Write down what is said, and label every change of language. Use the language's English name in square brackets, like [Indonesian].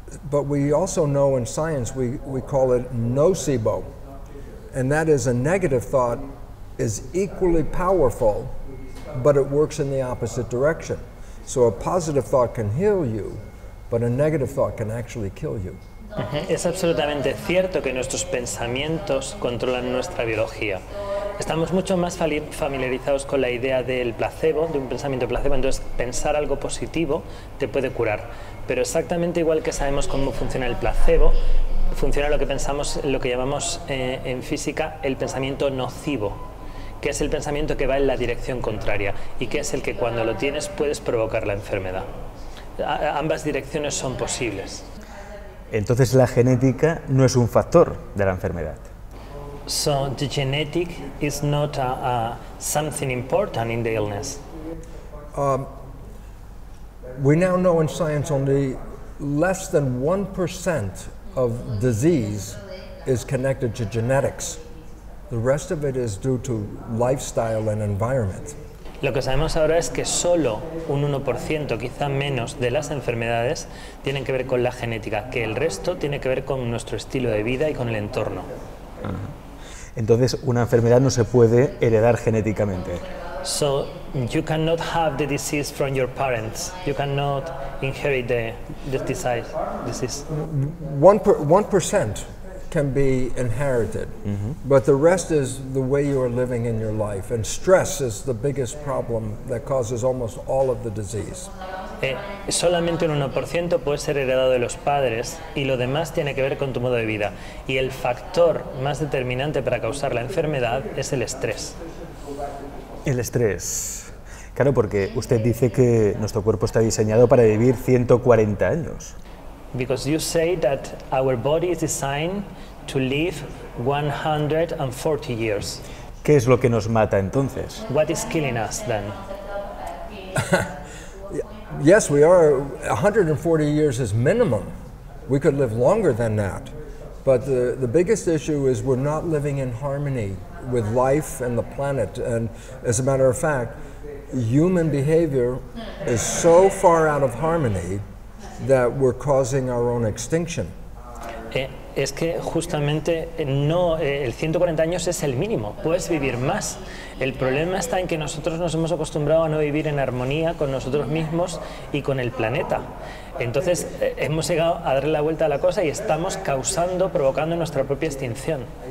[English] But we also know in science we call it nocebo, and that is a negative thought is equally powerful, but it works in the opposite direction. So a positive thought can heal you, but a negative thought can actually kill you. [Spanish] Es absolutamente cierto que nuestros pensamientos controlan nuestra biología. Estamos mucho más familiarizados con la idea del placebo, de un pensamiento placebo, entonces pensar algo positivo te puede curar. Pero exactamente igual que sabemos cómo funciona el placebo, funciona lo que llamamos en física el pensamiento nocivo, que es el pensamiento que va en la dirección contraria y que es el que cuando lo tienes puedes provocar la enfermedad. Ambas direcciones son posibles. Entonces la genética no es un factor de la enfermedad. [English] So the genetic is not something important in the illness. We now know in science only less than 1% of disease is connected to genetics. The rest of it is due to lifestyle and environment. [Spanish] Lo que sabemos ahora es que solo un 1%, quizá menos, de las enfermedades tienen que ver con la genética, que el resto tiene que ver con nuestro estilo de vida y con el entorno. Entonces, una enfermedad no se puede heredar genéticamente. [English] So you cannot have the disease from your parents. You cannot inherit the disease. 1% can be inherited, but the rest is the way you are living in your life. And stress is the biggest problem that causes almost all of the disease. [Spanish] Solamente un 1% puede ser heredado de los padres y lo demás tiene que ver con tu modo de vida. Y el factor más determinante para causar la enfermedad es el estrés. El estrés. Claro, porque usted dice que nuestro cuerpo está diseñado para vivir 140 años. [English] Because you say that our body is designed to live 140 years. [Spanish] ¿Qué es lo que nos mata entonces? [English] What is killing us then? Yes, we are. 140 years is minimum. We could live longer than that. But the biggest issue is we're not living in harmony with life and the planet. And as a matter of fact, human behavior is so far out of harmony that we're causing our own extinction. [Spanish] Es que justamente el 140 años es el mínimo, puedes vivir más. El problema está en que nosotros nos hemos acostumbrado a no vivir en armonía con nosotros mismos y con el planeta. Entonces hemos llegado a darle la vuelta a la cosa y estamos provocando nuestra propia extinción.